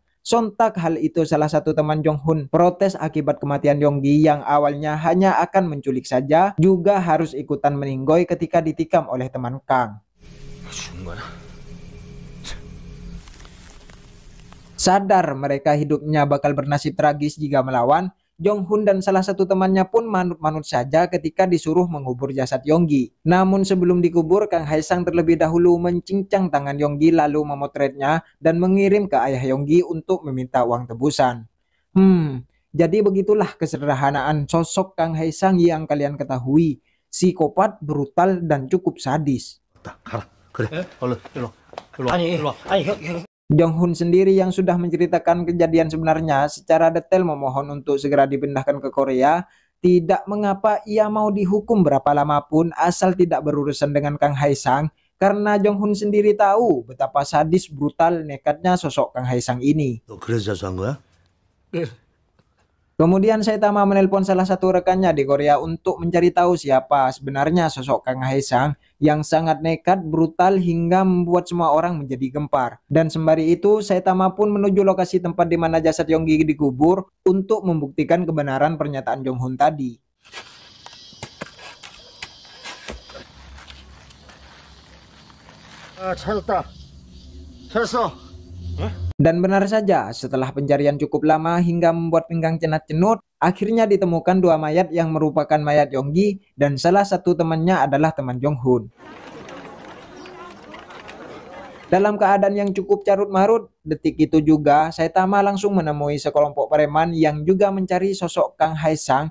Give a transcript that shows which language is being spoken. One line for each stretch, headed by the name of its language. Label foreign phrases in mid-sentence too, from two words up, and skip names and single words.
Indonesian: Sontak hal itu salah satu teman Jong-hun protes akibat kematian Yonggi yang awalnya hanya akan menculik saja, juga harus ikutan meninggoy ketika ditikam oleh teman Kang. Sadar mereka hidupnya bakal bernasib tragis jika melawan, Jong-hun dan salah satu temannya pun manut-manut saja ketika disuruh mengubur jasad Yonggi. Namun sebelum dikubur, Kang Hae-sang terlebih dahulu mencincang tangan Yonggi lalu memotretnya dan mengirim ke ayah Yonggi untuk meminta uang tebusan. Jadi begitulah kesederhanaan sosok Kang Hae-sang yang kalian ketahui. Psikopat, brutal, dan cukup sadis.
Korean: 가라. 그래. 얼른 일로. 아니, 형.
Indonesian: Jong-hun sendiri yang sudah menceritakan kejadian sebenarnya secara detail memohon untuk segera dipindahkan ke Korea. Tidak mengapa ia mau dihukum berapa lama pun asal tidak berurusan dengan Kang Hae-sang, karena Jong-hun sendiri tahu betapa sadis, brutal, nekatnya sosok Kang Hae-sang ini.
Korean: 너 그래서 자수한 거야?
Indonesian: Kemudian Saitama menelpon salah satu rekannya di Korea untuk mencari tahu siapa sebenarnya sosok Kang Hae-sang yang sangat nekat, brutal, hingga membuat semua orang menjadi gempar. Dan sembari itu, Saitama pun menuju lokasi tempat di mana jasad Yonggi dikubur untuk membuktikan kebenaran pernyataan Jong-hun tadi.
Korean: 찾았다. 찾았어.
Indonesian: Dan benar saja, setelah pencarian cukup lama hingga membuat pinggang cenat-cenut, akhirnya ditemukan dua mayat yang merupakan mayat Yonggi dan salah satu temannya adalah teman Jong-hun. Dalam keadaan yang cukup carut-marut, detik itu juga Saitama langsung menemui sekelompok preman yang juga mencari sosok Kang Hae-sang.